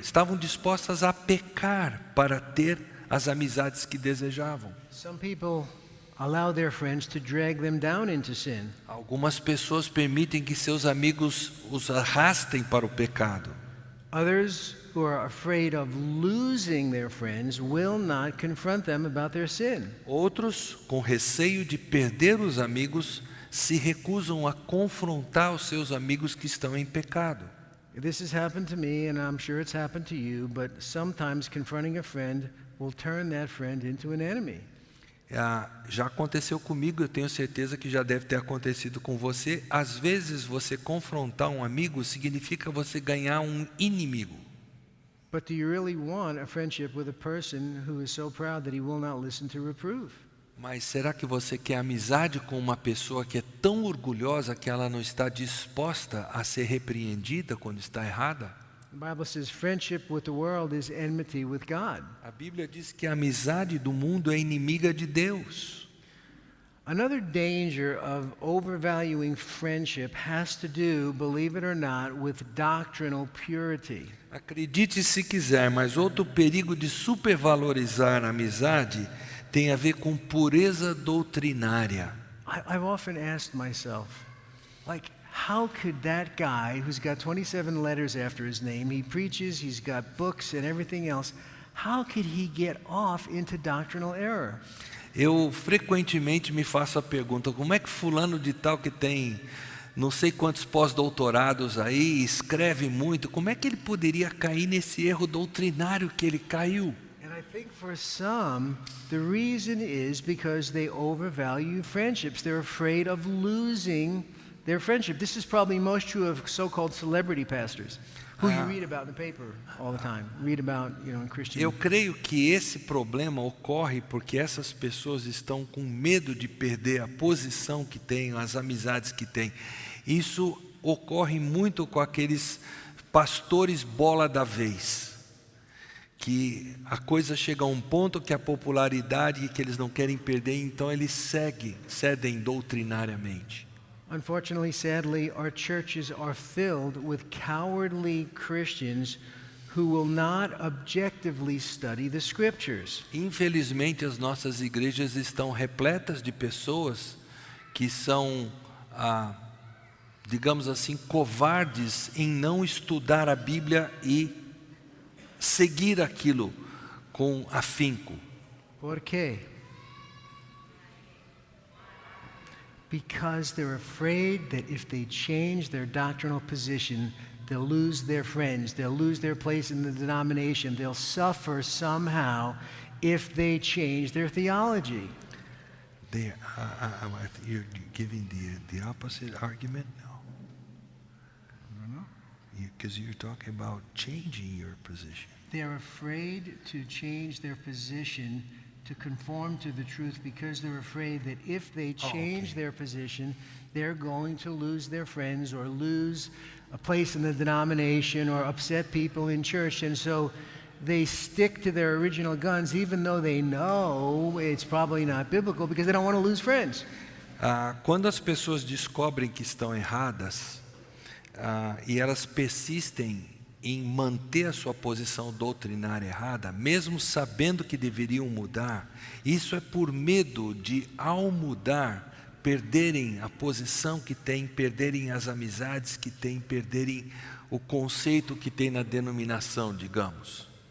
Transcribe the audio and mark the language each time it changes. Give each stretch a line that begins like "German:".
Portuguese: Estavam dispostas a pecar para ter as amizades que desejavam.
English: Some people allow their friends to drag them down into sin.
Portuguese: Algumas pessoas permitem que seus amigos os arrastem para o pecado.
English: Others who are afraid of losing their friends will not confront them about their sin.
Portuguese: Outros, com receio de perder os amigos, se recusam a confrontar os seus amigos que estão em pecado.
English: This has happened to me, and I'm sure it's happened to you, but sometimes confronting a friend will turn that friend into an enemy.
Portuguese: Já aconteceu comigo, eu tenho certeza que já deve ter acontecido com você. Às vezes, você confrontar um amigo significa você ganhar um inimigo.
English: But do you really want a friendship with a person who is so proud that he will not listen to reproof?
Portuguese: Mas será que você quer amizade com uma pessoa que é tão orgulhosa que ela não está disposta a ser repreendida quando está errada?
English: The Bible says friendship with the world is enmity with God.
Portuguese: A Bíblia diz que a amizade do mundo é inimiga de Deus.
English: Another danger of overvaluing friendship has to do, believe it or not, with doctrinal purity.
Portuguese: Acredite se quiser, mas outro perigo de supervalorizar a amizade tem a ver com pureza doutrinária.
English: I've often asked myself, like, how could that guy who's got 27 letters after his name, he preaches, he's got books and everything else, how could he get off into doctrinal error?
Portuguese: Eu frequentemente me faço a pergunta, como é que fulano de tal que tem não sei quantos pós-doutorados aí, escreve muito, como é que ele poderia cair nesse erro doutrinário que ele caiu?
English: And I think for some, the reason is because they overvalue friendships. They're afraid of losing their friendship. This is probably most true of so-called celebrity pastors, who you read about in the paper all the time. Read about, in Christian.
Portuguese: Eu creio que esse problema ocorre porque essas pessoas estão com medo de perder a posição que têm, as amizades que têm. Isso ocorre muito com aqueles pastores bola da vez, que a coisa chega a um ponto que a popularidade que eles não querem perder, então eles cedem doutrinariamente.
English: Unfortunately, sadly, our churches are filled with cowardly Christians who will not objectively study the scriptures.
Portuguese: Infelizmente, as nossas igrejas estão repletas de pessoas que são, digamos assim, covardes em não estudar a Bíblia e seguir aquilo com afinco. ¿Por qué?
English: Because they're afraid that if they change their doctrinal position, they'll lose their friends, they'll lose their place in the denomination, they'll suffer somehow if they change their theology. You're giving the opposite argument? No. Because you're talking about changing your position. They're afraid to change their position to conform to the truth because they're afraid that if they change their position, they're going to lose their friends or lose a place in the denomination or upset people in church. And so they stick to their original guns even though they know it's probably not biblical because they don't want to lose friends.
Portuguese: Quando as pessoas descobrem que estão erradas e elas persistem em manter a sua posição doutrinária errada, mesmo sabendo que deveriam mudar, isso é por medo de, ao mudar, perderem a posição que têm, perderem as amizades que têm, perderem o conceito que tem na denominação, digamos.